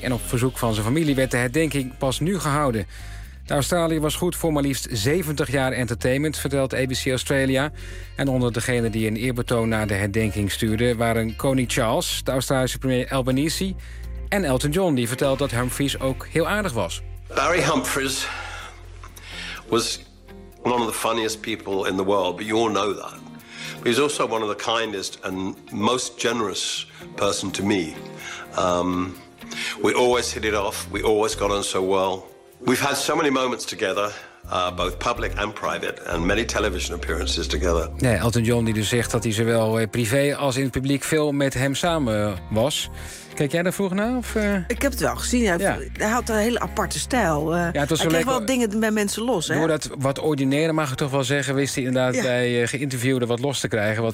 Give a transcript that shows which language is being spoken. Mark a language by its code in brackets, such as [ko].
[nl] En op verzoek van zijn familie werd de herdenking pas nu gehouden. De Australië was goed voor maar liefst 70 jaar entertainment, vertelt ABC Australia. En onder degenen die een eerbetoon naar de herdenking stuurden waren koning Charles, de Australische premier Albanese en Elton John, die vertelt dat Humphries ook heel aardig was. [en] Barry Humphries was one of the funniest people in the world, but you all know that. But he's also one of the kindest and most generous person to me. We always hit it off. We always got on so well. We've had so many moments together, both public and private, and many television appearances together. [nl] Ja, Elton John die dus zegt dat hij zowel privé als in het publiek veel met hem samen was. Kijk jij daar vroeger naar? Of? Ik heb het wel gezien. Hij had een hele aparte stijl. Hij kreeg wel dingen bij mensen los. Door dat wat ordinaire, mag ik toch wel zeggen, wist hij inderdaad bij geïnterviewden wat los te krijgen.